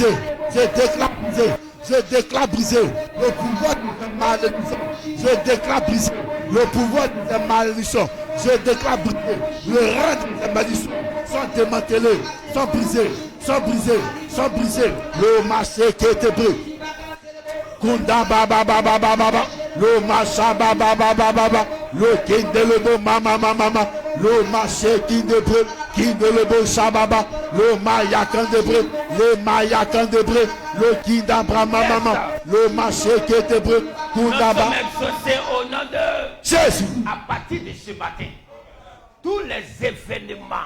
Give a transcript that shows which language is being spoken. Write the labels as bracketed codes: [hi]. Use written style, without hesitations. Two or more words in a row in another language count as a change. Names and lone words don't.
[fr] Je déclare brisé. Je déclare brisé. Le pouvoir de malédiction. Je déclare brisé. Le pouvoir de malédiction. Je déclare brisé. Le règne de malédiction sont démantelés. Sont brisés. Sont brisés. Sont brisés. Le marché qui était brûlé. Kunda baba baba baba. Le macha baba baba baba. Le king de lebo mama mama. Le marché qui de brûle. King de lebo shababa. Le mayakan de brûle. Le mayakan de brûle. Le king d'Abraham maman. Le marché qui était brûle. Kunda baba. Au nom de Jésus. À partir de ce matin, tous les événements